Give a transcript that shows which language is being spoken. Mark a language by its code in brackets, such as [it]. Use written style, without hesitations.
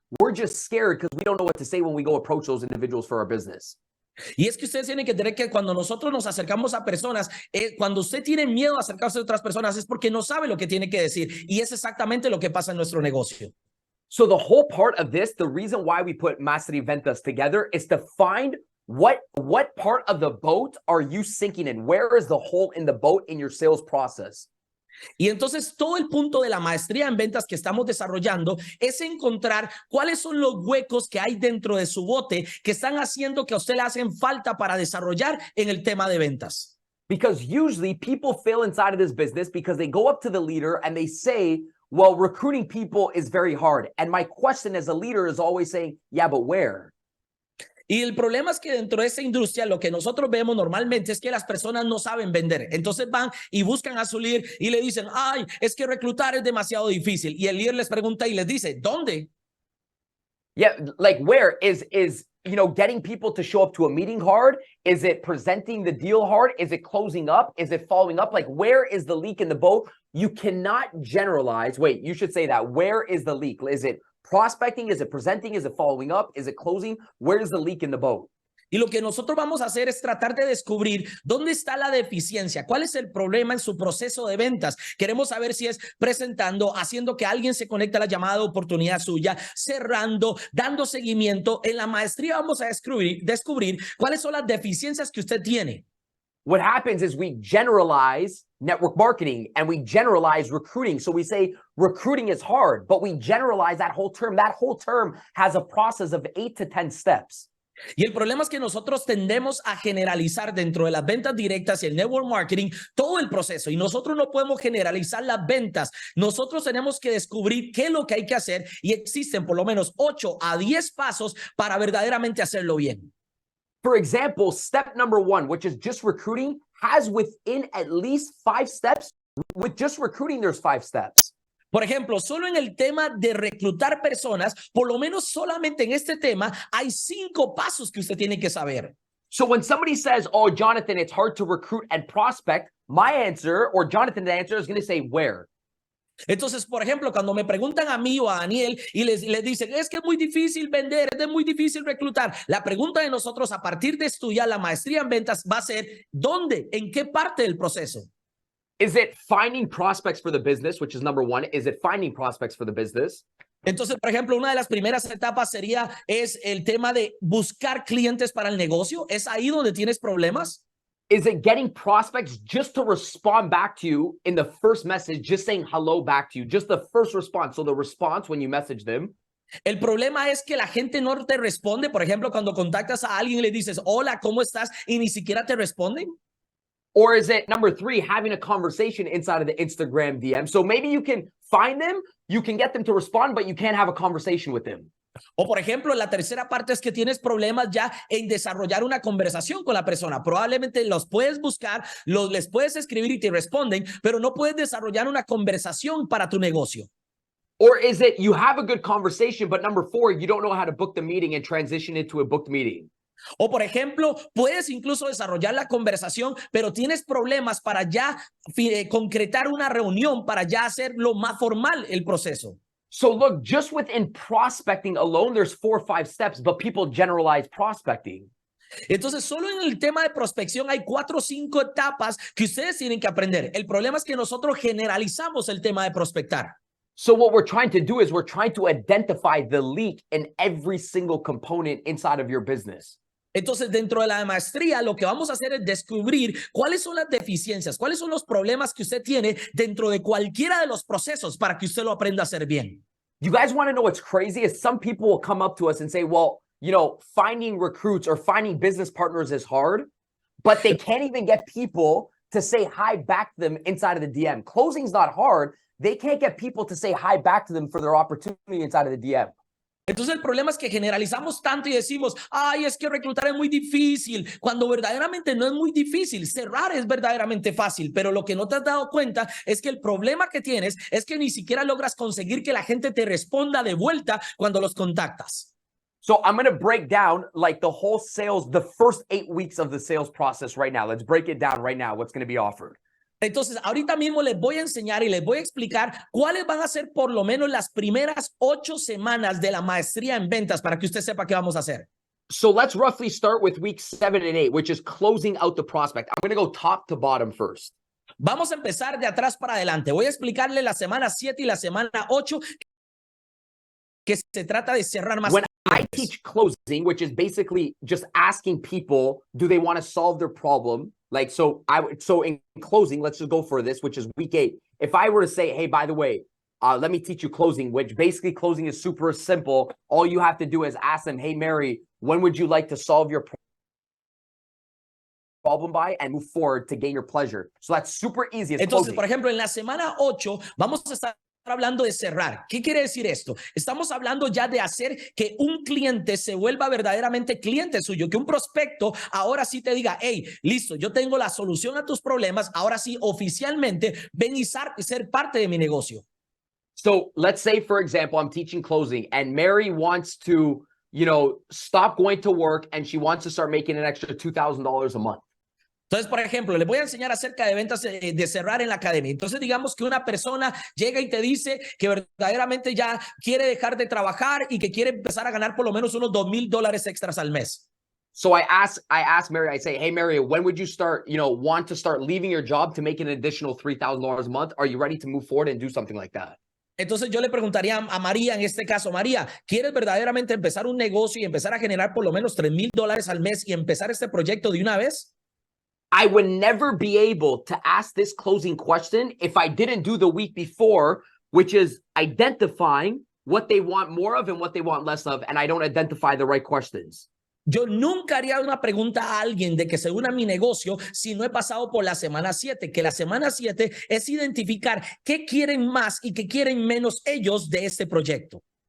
[en] We're just scared because we don't know what to say when we go approach those individuals for our business. [es] Y es que ustedes tienen que entender que cuando nosotros nos acercamos a personas, cuando usted tiene miedo a acercarse a otras personas es porque no sabe lo que tiene que decir. Y es exactamente lo que pasa en nuestro negocio. [en] So the whole part of this, the reason why we put Maestría y Ventas together is to find what part of the boat are you sinking in? Where is the hole in the boat in your sales process? [es] Y entonces todo el punto de la maestría en ventas que estamos desarrollando es encontrar cuáles son los huecos que hay dentro de su bote que están haciendo que a usted le hacen falta para desarrollar en el tema de ventas. [en] Because usually people fail inside of this business because they go up to the leader and they say, well, recruiting people is very hard. And my question as a leader is always saying, yeah, but where? [es] Y el problema es que dentro de esa industria lo que nosotros vemos normalmente es que las personas no saben vender. Entonces van y buscan a su líder y le dicen, ay, es que reclutar es demasiado difícil. Y el líder les pregunta y les dice, ¿dónde? [en] Yeah, like where is getting people to show up to a meeting hard? Is it presenting the deal hard? Is it closing up? Is it following up? Like where is the leak in the boat? You cannot generalize. Wait, you should say that. Where is the leak? Is it prospecting? Is it presenting? Is it following up? Is it closing? Where's the leak in the boat? [es] Y lo que nosotros vamos a hacer es tratar de descubrir dónde está la deficiencia, cuál es el problema en su proceso de ventas. Queremos saber si es presentando, haciendo que alguien se conecte a la llamada de oportunidad suya, cerrando, dando seguimiento. En la maestría vamos a descubrir cuáles son las deficiencias que usted tiene. [en] What happens is we generalize network marketing and we generalize recruiting. So we say recruiting is hard, but we generalize that whole term. That whole term has a process of 8 to 10 steps. [es] Y el problema es que nosotros tendemos a generalizar dentro de las ventas directas y el network marketing todo el proceso. Y nosotros no podemos generalizar las ventas. Nosotros tenemos que descubrir qué es lo que hay que hacer y existen por lo menos 8 a 10 pasos para verdaderamente hacerlo bien. [en] For example, step number 1, which is just recruiting, has within at least 5 steps. With just recruiting, there's 5 steps. [es] Por ejemplo, solo en el tema de reclutar personas, por lo menos solamente en este tema, hay 5 pasos que usted tiene que saber. [en] So when somebody says, oh, Jonathan, it's hard to recruit and prospect, my answer, or Jonathan's answer, is going to say, where? [es] Entonces, por ejemplo, cuando me preguntan a mí o a Daniel y les dicen, es que es muy difícil vender, es muy difícil reclutar, la pregunta de nosotros a partir de estudiar la maestría en ventas va a ser, ¿dónde? ¿En qué parte del proceso? [en] Is it finding prospects for the business, which is number 1? Is it finding prospects for the business? [es] Entonces, por ejemplo, una de las primeras etapas es el tema de buscar clientes para el negocio. ¿Es ahí donde tienes problemas? [en] Is it getting prospects just to respond back to you in the first message, just saying hello back to you, just the first response? So the response when you message them. [es] El problema es que la gente no te responde. Por ejemplo, cuando contactas a alguien y le dices, hola, ¿cómo estás? Y ni siquiera te responden. [en] Or is it number 3, having a conversation inside of the Instagram DM? So maybe you can find them, you can get them to respond, but you can't have a conversation with them. [es] O por ejemplo, la tercera parte es que tienes problemas ya en desarrollar una conversación con la persona. Probablemente los puedes buscar, les puedes escribir y te responden, pero no puedes desarrollar una conversación para tu negocio. [en] Or is it you have a good conversation, but number 4, you don't know how to book the meeting and transition it to a booked meeting? [es] O por ejemplo, puedes incluso desarrollar la conversación, pero tienes problemas para ya concretar una reunión, para ya hacerlo más formal el proceso. [en] So look, just within prospecting alone, there's 4 or 5 steps, but people generalize prospecting. [es] Entonces, solo en el tema de prospección hay 4 o 5 etapas que ustedes tienen que aprender. El problema es que nosotros generalizamos el tema de prospectar. [en] So what we're trying to do is we're trying to identify the leak in every single component inside of your business. [es] Entonces, dentro de la maestría, lo que vamos a hacer es descubrir cuáles son las deficiencias, cuáles son los problemas que usted tiene dentro de cualquiera de los procesos para que usted lo aprenda a hacer bien. [en] You guys want to know what's crazy? Is some people will come up to us and say, well, finding recruits or finding business partners is hard, but they can't even get people to say hi back to them inside of the DM. Closing's not hard. They can't get people to say hi back to them for their opportunity inside of the DM. [es] Entonces el problema es que generalizamos tanto y decimos, ay, es que reclutar es muy difícil, cuando verdaderamente no es muy difícil. Cerrar es verdaderamente fácil, pero lo que no te has dado cuenta es que el problema que tienes es que ni siquiera logras conseguir que la gente te responda de vuelta cuando los contactas. [en] So I'm going to break down like the whole sales, the first 8 weeks of the sales process right now. Let's break it down right now, what's going to be offered. [es] Entonces, ahorita mismo les voy a enseñar y les voy a explicar cuáles van a ser por lo menos las primeras 8 semanas de la maestría en ventas para que usted sepa qué vamos a hacer. [en] So let's roughly start with week 7 and 8, which is closing out the prospect. I'm going to go top to bottom first. [es] Vamos a empezar de atrás para adelante. Voy a explicarle la semana 7 y la semana 8 que se trata de cerrar más. [en] When I teach closing, which is basically just asking people, do they want to solve their problem? Like, so in closing, let's just go for this, which is week 8. If I were to say, hey, by the way, let me teach you closing, which basically closing is super simple. All you have to do is ask them, hey, Mary, when would you like to solve your problem by and move forward to gain your pleasure? So that's super easy. [es] Entonces, por ejemplo, en la semana 8 vamos a estar hablando de cerrar. ¿Qué quiere decir esto? Estamos hablando ya de hacer que un cliente se vuelva verdaderamente cliente suyo, que un prospecto ahora sí te diga, hey, listo, yo tengo la solución a tus problemas, ahora sí oficialmente ven y ser parte de mi negocio. [en] So let's say, for example, I'm teaching closing and Mary wants to, stop going to work and she wants to start making an extra $2,000 a month. [es] Entonces, por ejemplo, les voy a enseñar acerca de ventas de cerrar en la academia. Entonces, digamos que una persona llega y te dice que verdaderamente ya quiere dejar de trabajar y que quiere empezar a ganar por lo menos unos $2,000 extras al mes. [en] So I ask Mary, I say, hey, Mary, when would you start, want to start leaving your job to make an additional $3,000 a month? Are you ready to move forward and do something like that? [es] Entonces yo le preguntaría a María en este caso, María, ¿quieres verdaderamente empezar un negocio y empezar a generar por lo menos $3,000 al mes y empezar este proyecto de una vez? [en] I would never be able to ask this closing question if I didn't do the week before, which is identifying what they want more of and what they want less of, and I don't identify the right questions. [es] Yo nunca haría una pregunta a alguien de que se una a mi negocio si no he pasado por la semana 7, que la semana 7 es identificar qué quieren más y qué quieren menos ellos de este proyecto.